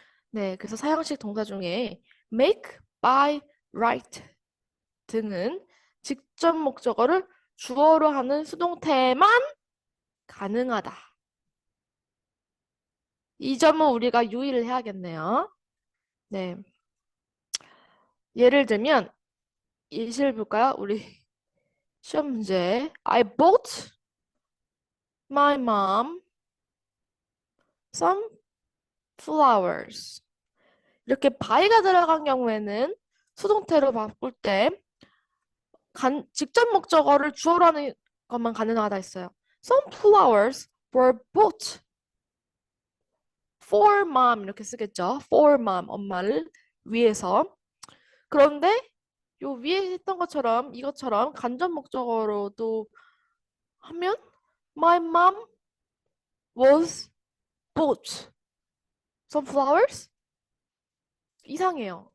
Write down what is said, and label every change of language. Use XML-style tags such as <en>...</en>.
<ko>네, 그래서 사형식 동사 중에 make, buy, write 등은 직접 목적어를 주어로 하는 수동태만 가능하다. 이 점은 우리가 유의를 해야겠네요. 네. 예를 들면 예시를 볼까요? 우리 시험 문제.</ko> <en>I bought my mom some flowers.</en> <ko>이렇게 by가 들어간 경우에는 수동태로 바꿀 때 직접 목적어를 주어로 하는 것만 가능하다 했어요.</ko> <en>Some flowers were bought for mom</en> <ko>이렇게 쓰겠죠. For mom 엄마를 위해서. 그런데 요 위에 했던 것처럼 이것처럼 간접 목적어로도 하면</ko> <en>My mom was bought some flowers?</en> <ko>이상해요.</ko>